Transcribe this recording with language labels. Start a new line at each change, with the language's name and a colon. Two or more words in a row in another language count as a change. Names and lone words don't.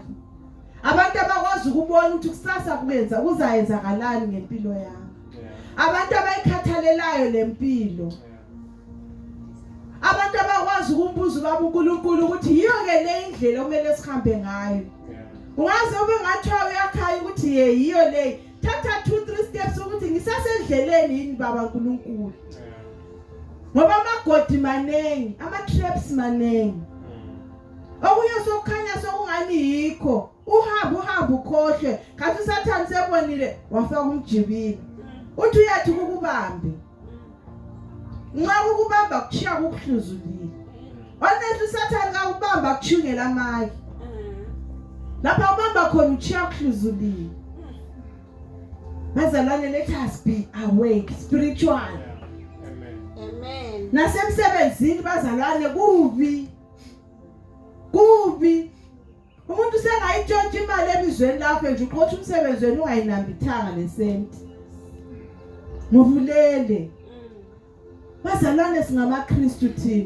North Ndebele: Abantu abakwazi ukubona ukuthi kusasa kuzayenzakalani ngempilo yabo. Abantu abayikhathalelayo lempilo. Abantu abakwazi ukumbuza baba uNkulunkulu ukuthi yiyo ke le indlela okumele sihambe ngayo. Ungaze ube ngathiwa uyakhaya ukuthi yiyo le. Thatha 2-3 steps ukuthi ngisasendleleni yini baba uNkulunkulu. Ngoba amagodi manengi, ama-traps manengi. Okunye sokukhanya sokungani yikho. Uhamba ukhohle kanti uSathane sebonile wafaka umjibini uthi uyathi ukubambe nxa ukubamba kushiya kukuhluzulile honestly uSathane ka ubamba kuchungela amaki lapha ubamba khona uchiya kuhluzulile. Bazalwane,
English: let us be awake spiritually.
North Ndebele: Amen. Nasemsebenzini bazalwane kubi umuntu sengayitshontsha imali emizweni lapho nje uqotha umsebenzi wenu ungayinambithanga lesenti. Ngobulele. Bazalwane singamaKristu thina.